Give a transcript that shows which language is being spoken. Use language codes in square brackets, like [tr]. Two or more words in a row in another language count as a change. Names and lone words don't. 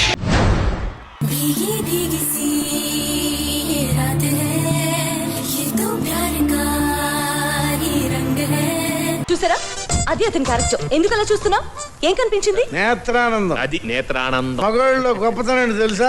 [hi] भीगी भीगी सी ये रात है, ये तो प्यार का ही रंग है. [te] చూసారా, అది అతని క్యారెక్టర్. ఎందుకు అలా చూస్తున్నావు? ఏం కనిపించింది? నేత్రానందం. అది నేత్రానందం. మగవాళ్ళలో గొప్పతనం తెలుసా?